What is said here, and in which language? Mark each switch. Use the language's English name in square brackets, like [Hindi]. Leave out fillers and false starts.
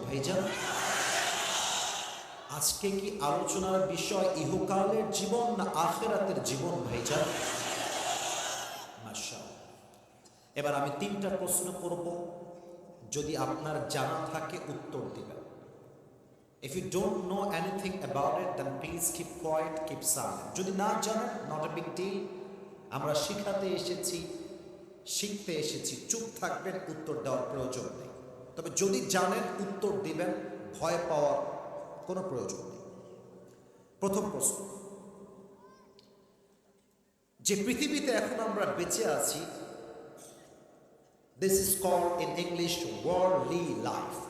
[Bangla] ভাইজান, আজকে কি আলোচনার বিষয় ইহকালের জীবন না আখিরাতের জীবন? ভাইজান, মাশাআল্লাহ। এবার আমি তিনটা প্রশ্ন করব, যদি আপনার জানা থাকে উত্তর দিবেন। [English] If you don't know anything about it, then please keep quiet, keep silent. [Bangla] যদি না জানেন, [English] not a big deal. [Bangla] আমরা শিখাতে এসেছি, শিখতে এসেছি, চুপ থাকবেন, উত্তর দেওয়ার প্রয়োজন নেই। তবে যদি জানেন উত্তর দিবেন, ভয় পাওয়ার কোনো প্রয়োজন নেই। প্রথম প্রশ্ন, যে পৃথিবীতে এখন আমরা বেঁচে আছি, [English] This is called in English worldly life.